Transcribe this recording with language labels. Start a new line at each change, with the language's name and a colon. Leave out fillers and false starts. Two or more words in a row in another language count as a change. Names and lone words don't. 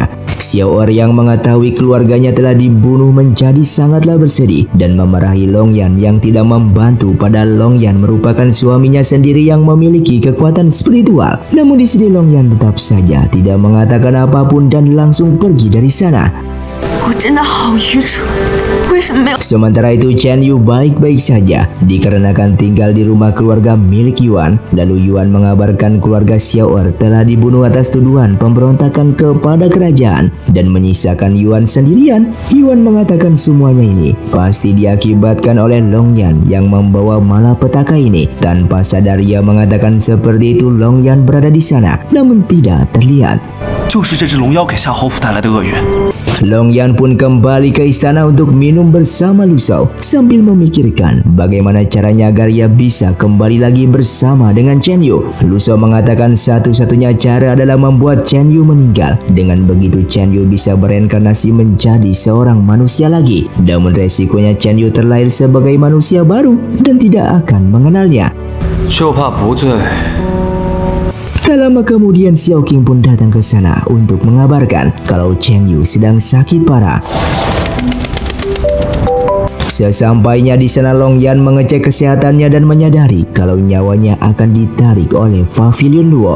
Indonesian: Xiao'er yang mengetahui keluarganya telah dibunuh menjadi sangatlah bersedih dan memarahi Longyan yang tidak membantu, padahal Longyan merupakan suaminya sendiri yang memiliki kekuatan spiritual. Namun di sini Longyan tetap saja tidak mengatakan apapun dan langsung pergi dari sana.
Chinese: 我真的好愚蠢，为什么没有？
Indonesian: Sementara itu Chen Yu baik-baik saja dikarenakan tinggal di rumah keluarga milik Yuan. Lalu Yuan mengabarkan keluarga Xiao'er telah dibunuh atas tuduhan pemberontakan kepada kerajaan dan menyisakan Yuan sendirian. Yuan mengatakan semuanya ini pasti diakibatkan oleh Longyan yang membawa malapetaka ini. Tanpa sadar ia mengatakan seperti itu Longyan berada di sana namun tidak terlihat.
Chinese: 就是这只龙妖给夏侯府带来的厄运。
Indonesian: Longyan pun kembali ke istana untuk minum bersama Luso sambil memikirkan bagaimana caranya agar ia bisa kembali lagi bersama dengan Chen Yu. Luso mengatakan satu-satunya cara adalah membuat Chen Yu meninggal. Dengan begitu Chen Yu bisa bereinkarnasi menjadi seorang manusia lagi. Namun resikonya Chen Yu terlahir sebagai manusia baru dan tidak akan mengenalnya.
Chinese: 就怕不醉。
Indonesian: Tak lama kemudian Xiao Qing pun datang ke sana untuk mengabarkan kalau Chen Yu sedang sakit parah. Sesampainya di sana Longyan mengecek kesehatannya dan menyadari kalau nyawanya akan ditarik oleh Pavilion Duo.